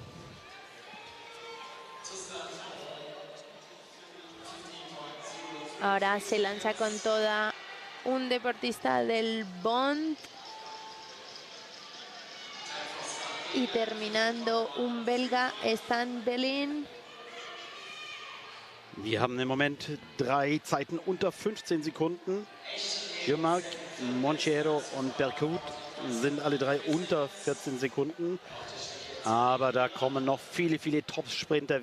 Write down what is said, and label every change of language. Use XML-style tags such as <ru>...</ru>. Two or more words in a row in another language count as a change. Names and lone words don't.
<es>Ahora se lanza con toda un deportista del Bond. Y terminando un belga, Stan Bellin.</es> <de>Wir haben im Moment 3 Zeiten unter 15 Sekunden. Jomark, Monchero und Berkut sind alle 3 unter 14 Sekunden. Aber da kommen noch viele, viele Top-Sprinter.</de>